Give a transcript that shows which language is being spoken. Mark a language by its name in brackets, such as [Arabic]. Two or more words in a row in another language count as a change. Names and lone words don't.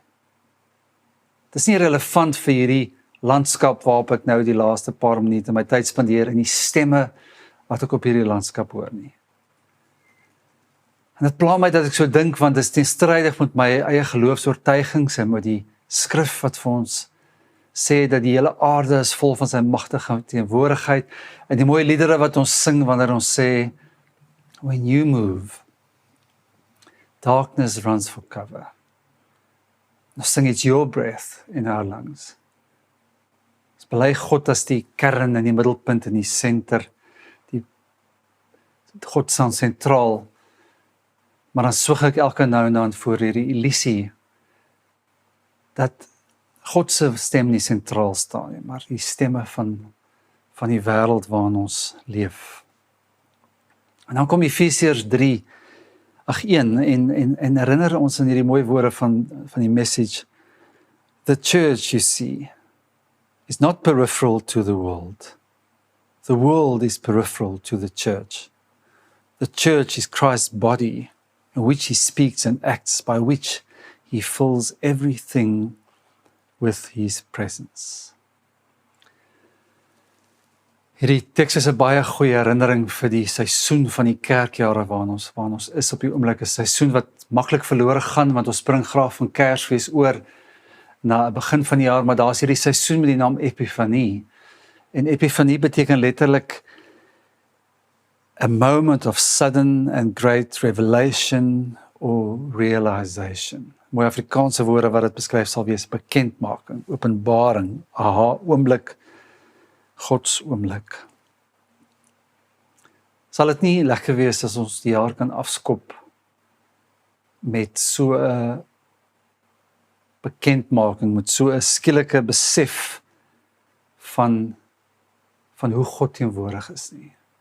[Afrikaans] Dit is nie relevant vir hierdie landskap waarop ek nou die laaste paar minute my tyd spandeer en die stemme wat ek op hierdie landskap hoor nie. En dit pla my dat ek so dink, want dit is teenstrydig met my eie geloofsoortuigings en met die skrif wat vir ons sê dat die hele aarde is vol van sy magtige teenwoordigheid en die mooi liedere wat ons sing wanneer ons sê, when you move, darkness runs for cover. Ons sing [English] it's your breath in our lungs. [Afrikaans] Ons bely God as die kern in die middelpunt in die senter, die God staan sentraal, maar dan swig ek elke nou en dan voor hierdie illusie dat God se stem nie sentraal staan nie, maar die stemme van die wêreld waarin ons leef. En dan kom Efesiërs 3 Ag en herinner ons in hierdie mooi woorde van die message. [English] The church, you see, is not peripheral to the world. The world is peripheral to the church. The church is Christ's body, in which he speaks and acts, by which he fills everything with his presence. [Afrikaans] Hierdie teks is 'n baie goeie herinnering vir die seisoen van die kerkjare waarin ons is op die oomblik, 'n seisoen wat maklik verlore gaan, want ons spring graag van Kersfees oor na begin van die jaar, maar daar is hierdie seisoen met die naam Epifanie. En Epifanie beteken letterlik [English] a moment of sudden and great revelation or realization. [Afrikaans] Mooi Afrikaanse woorde wat dit beskryf sal wees, bekendmaking, openbaring, aha, oomblik, Gods oomblik. Sal dit nie lekker wees as ons die jaar kan afskop met so 'n bekendmaking, met so 'n skielike besef van hoe God teenwoordig is nie.